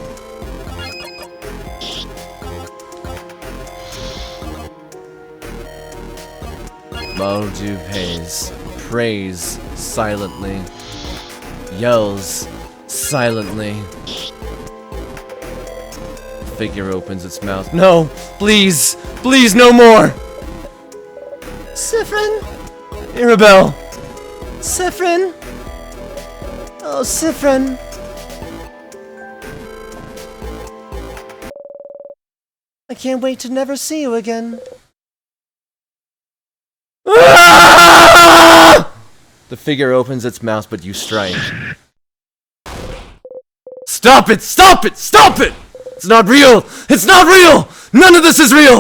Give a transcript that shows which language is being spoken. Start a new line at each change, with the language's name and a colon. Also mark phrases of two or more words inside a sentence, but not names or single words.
English: Maldu pays, prays silently, yells silently. The figure opens its mouth. No, please, please, no more. Siffrin? Arabelle. Siffrin? Oh, Siffrin. I can't wait to never see you again. Ah! The figure opens its mouth, but you strike. Stop it! Stop it! Stop it! It's not real! It's not real! None of this is real!